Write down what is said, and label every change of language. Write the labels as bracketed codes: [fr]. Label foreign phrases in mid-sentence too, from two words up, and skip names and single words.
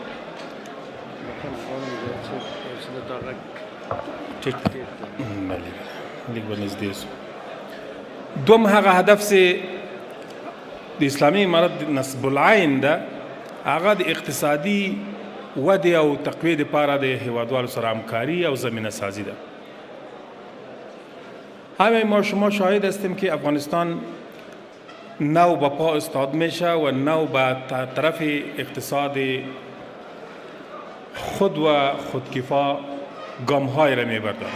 [ps] دوم هغه هدف چې د اسلامي امارت نصب العین ده، هغه د اقتصادي ودې او تقویې دپاره د هیوادوالو سره همکاري او زمینه سازی ده. [fa] همه ما شما شاهد هستیم که افغانستان نو به پا استاد میشه و نو به طرف اقتصاد خود و خودکفا گام های را میبردند.